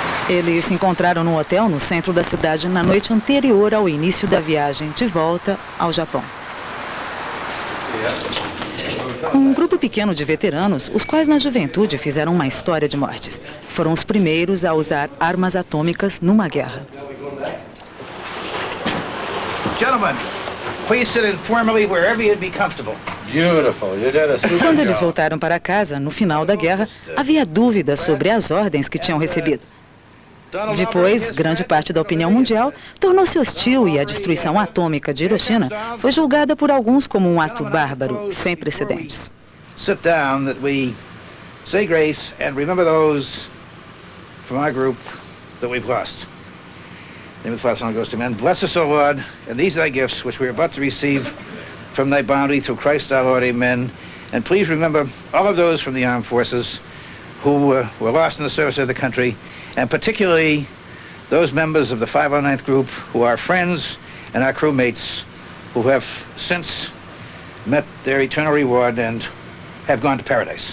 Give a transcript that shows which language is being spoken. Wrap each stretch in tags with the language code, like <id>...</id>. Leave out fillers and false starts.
<pt>Eles se encontraram num hotel no centro da cidade na noite anterior ao início da viagem de volta ao Japão. Um grupo pequeno de veteranos, os quais na juventude fizeram uma história de mortes, foram os primeiros a usar armas atômicas numa guerra.</pt> <en>Gentlemen, please sit informally wherever you'd be comfortable. Beautiful. You did a super</en> <pt>Quando eles</pt> <en>job.</en> <pt>voltaram para casa, no final da guerra, havia dúvidas sobre as ordens que tinham recebido. Depois, grande parte da opinião mundial tornou-se hostil e a destruição atômica de Hiroshima foi julgada por alguns como um ato bárbaro, sem precedentes.</pt> <en>Sit down that we say grace and remember those from our group that we've lost. The name of the Father, Son, and Holy Ghost, amen. Bless us, O Lord, and these thy gifts which we are about to receive from thy bounty through Christ our Lord, amen. And please remember all of those from the armed forces who were lost in the service of the country, and particularly those members of the 509th Group who are friends and our crewmates who have since met their eternal reward and have gone to paradise.</en>